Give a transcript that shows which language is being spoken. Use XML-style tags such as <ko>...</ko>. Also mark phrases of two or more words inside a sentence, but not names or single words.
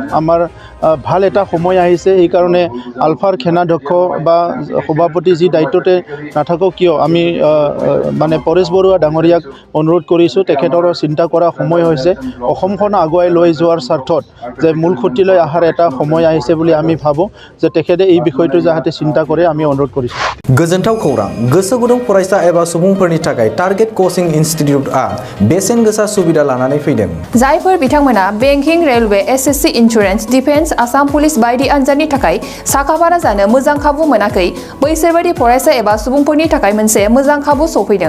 <as>আমাৰ ভাল এটা সময় আহিছে, সেইকাৰণে আলফাৰ সেনাধ্যক্ষ বা সভাপতি যি দায়িত্বতে নাথাকক কিয় আমি মানে পৰেশ বৰুৱা ডাঙৰীয়াক অনুৰোধ কৰিছোঁ। তেখেতৰ চিন্তা কৰা সময় হৈছে, অসমখন আগুৱাই লৈ যোৱাৰ স্বাৰ্থত যে মূল খুঁটিলৈ অহাৰ এটা সময় আহিছে বুলি আমি ভাবোঁ যে তেখেতে এই বিষয়টো যাতে চিন্তা কৰে আমি অনুৰোধ কৰিছোঁ।</as> <brx>गोजोनथाव खौरां गोसो गुदुं फरायसा एबा सुबुंफोरनि थाखाय टारगेट कोचिं इनस्टिट्यूटआ बेसेन गोसा सुबिदा लानानै फैदों। जायफोर बिथांमोना</brx> <en>banking railway SSC insurance defence defence Assam Police</en> <brx>बायदि आनजादनि थाखाय साखाफारा जानो मोजां खाबु मोनाखै बैसोरबायदि फरायसा एबा सुबुंफोरनि थाखाय मोनसे मोजां खाबु सफैदों।</brx>